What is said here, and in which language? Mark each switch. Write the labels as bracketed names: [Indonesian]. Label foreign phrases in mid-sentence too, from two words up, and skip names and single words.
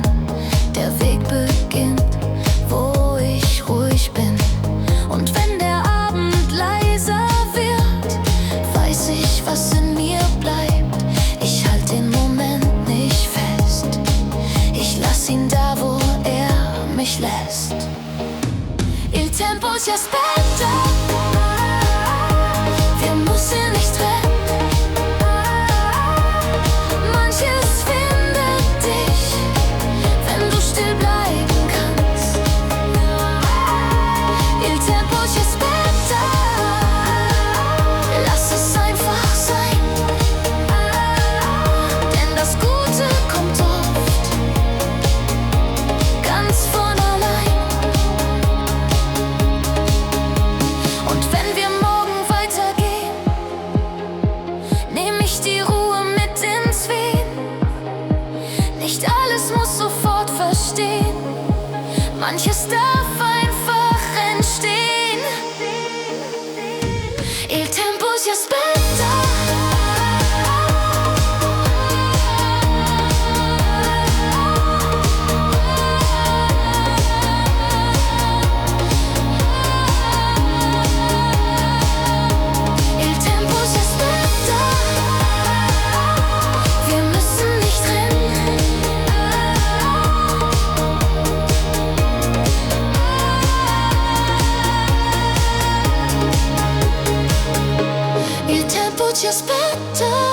[German] Der Weg beginnt, wo ich ruhig bin. Und wenn der Abend leiser wird, weiß ich, was in mir bleibt. Ich halt den Moment nicht fest. Ich lass ihn da, wo er mich lässt. [Italian] Il tempo si aspetta. [German] Wir müssen nicht rennen. Manches findet dich, wenn du still bleiben kannst. [Italian] Il tempo si aspetta. [German] Lass es einfach sein, denn das Gute kommt oft ganz von allein. Und wenn wir morgen weitergehen, nehm ich die Ruhe mit ins Wehen. Nicht alles muss sofort verstehen, manches darf einfach entstehen. [Italian] Il tempo si aspetta. Il tempo si aspetta. [German] Wir müssen nicht rennen. [Italian] Il tempo ci aspetta.